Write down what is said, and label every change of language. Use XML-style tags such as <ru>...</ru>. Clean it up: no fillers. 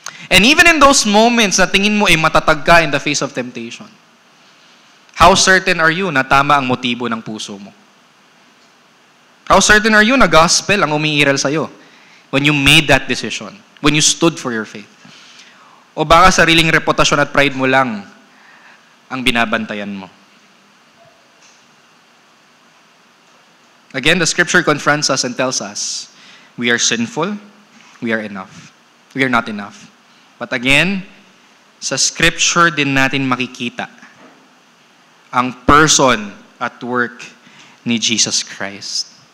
<en>And even in those moments</en> <tl>na tingin mo ay matatag ka</tl> <en>in the face of temptation, how certain are you</en> <tl>na tama ang motibo ng puso mo?</tl> <en>How certain are you</en> <tl>na gospel ang umiiral sa'yo</tl> <en>when you made that decision, when you stood for your faith?</en> <tl>O baka sariling reputasyon at pride mo lang ang binabantayan mo?</tl> <en>Again, the scripture confronts us and tells us, we are sinful, we are enough. We are not enough.</en> <tl>But again, sa scripture din natin makikita ang person at work ni Jesus Christ.</tl>